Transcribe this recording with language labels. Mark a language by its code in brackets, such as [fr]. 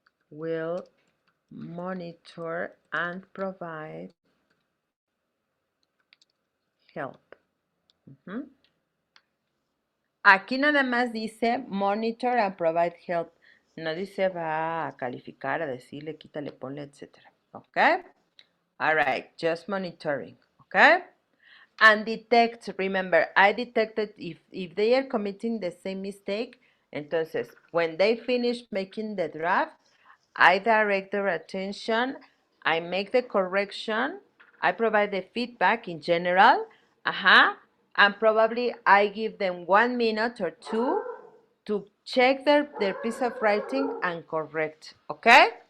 [en] will monitor and provide help. [es] Aquí nada más dice monitor and provide help. No dice va a calificar, a decirle, quítale, ponle, etc. Okay? [en] All right, just monitoring. Okay? And detect, remember, I detected if they are committing the same mistake, entonces, when they finish making the draft, I direct their attention, I make the correction, I provide the feedback in general, and probably I give them 1 minute or 2 to check their piece of writing and correct, okay?